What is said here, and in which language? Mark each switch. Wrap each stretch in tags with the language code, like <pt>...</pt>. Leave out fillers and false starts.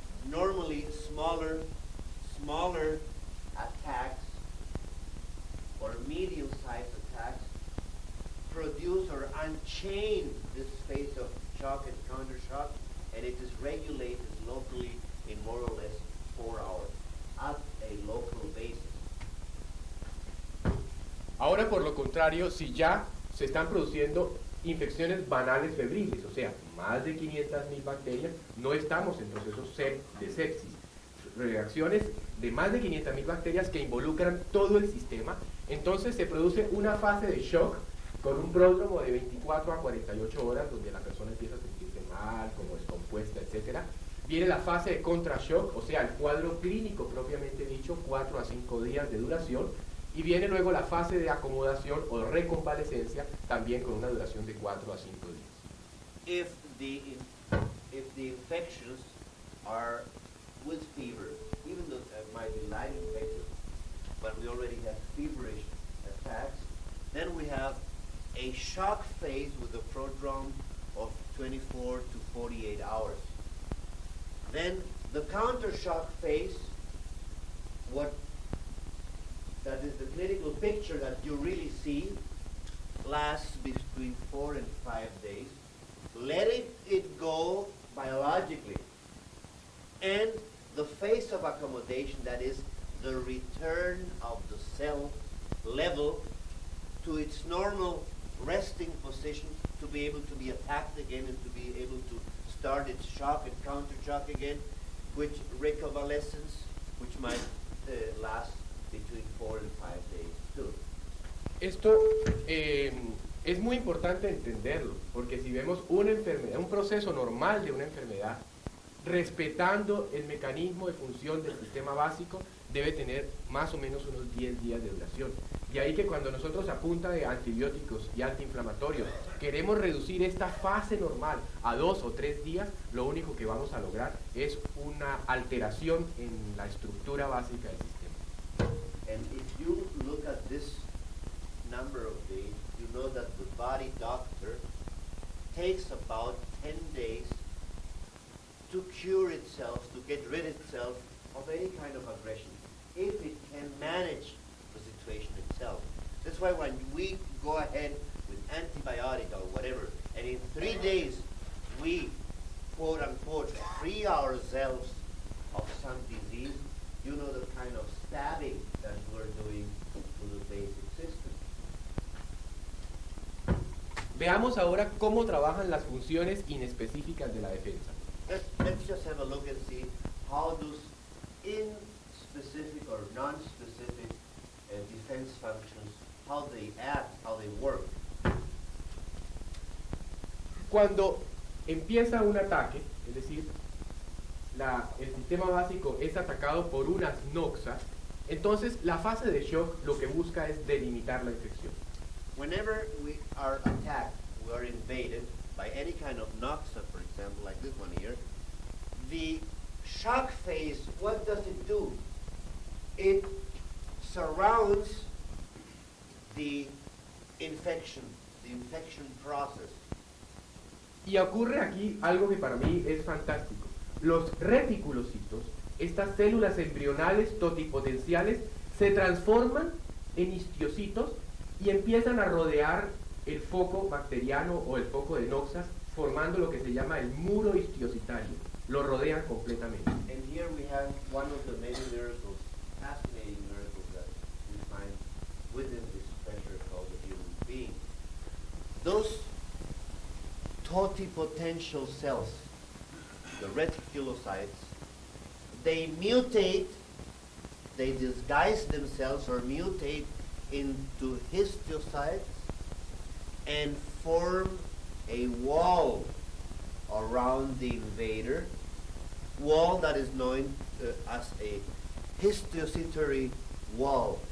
<en>Normally, smaller attacks or medium-sized attacks produce or unchain this phase of shock and counter shock, and it is regulated locally in more or less 4 hours at a local basis.</en> <es>Ahora, por lo contrario, si ya se están produciendo infecciones banales febriles, o sea, más de 500.000 bacterias, no estamos en procesos de sepsis. Reacciones de más de 500.000 bacterias que involucran todo el sistema, entonces se produce una fase de shock con un pródromo de 24 a 48 horas, donde la persona empieza a sentirse mal, como descompuesta, etc. Viene la fase de contrashock, o sea, el cuadro clínico propiamente dicho, 4 a 5 días de duración, y viene luego la fase de acomodación o reconvalecencia, también con una duración de 4 a 5 días.</es> <en>if the infections are with fever, even though there might be light infections, but we already have feverish attacks, then we have a shock phase with a prodrome of 24 to 48 hours. Then the counter shock phase, that is the clinical picture that you really see, lasts between 4 and 5 days. Let it go biologically. And the phase of accommodation, that is the return of the cell level to its normal resting position to be able to be attacked again and to be able to start its shock and counter shock again, which reconvalescence, which might last between 4 and 5 days too.</en> <es>Esto es muy importante entenderlo, porque si vemos una enfermedad, un proceso normal de una enfermedad, respetando el mecanismo de función del sistema básico, debe tener más o menos unos 10 días de duración. De ahí que cuando nosotros a punta de antibióticos y antiinflamatorios queremos reducir esta fase normal a 2 o 3 días, lo único que vamos a lograr es una alteración en la estructura básica del sistema.</es> <en>And if you look at this number of days, you know that the body doctor takes about 10 days to cure itself, to get rid itself of any kind of aggression, if it can manage the situation itself. That's why when we go ahead with antibiotic or whatever, and in 3 days we, quote unquote, free ourselves of some disease, you know the kind of stabbing that we're doing to the basic system.</en> <es>Veamos ahora cómo trabajan las funciones inespecíficas de la defensa.</es> <en>Let's just have a look and see how those in-specific or non-specific defense functions, how they act, how they work.</en> <es>Cuando empieza un ataque, es decir, el sistema básico es atacado por unas noxas, entonces la fase de shock lo que busca es delimitar la infección.</es> <en>Whenever we are attacked, we are invaded by any kind of noxa, for example, like this one here, the shock phase, what does it do? It surrounds the infection process.</en> <es>Y ocurre aquí algo que para mí es fantástico. Los reticulocitos, estas células embrionales totipotenciales, se transforman en histiocitos y empiezan a rodear el foco bacteriano o el foco de noxas, formando lo que se llama el muro histiocitario. Lo rodean completamente.</es> <en>And here we have one of the many miracles, fascinating miracles that we find within this treasure called the human being. Those totipotential cells, the reticulocytes, they mutate, they disguise themselves or mutate into histiocytes and form a wall around the invader, wall that is known as a histiocytary wall.</en>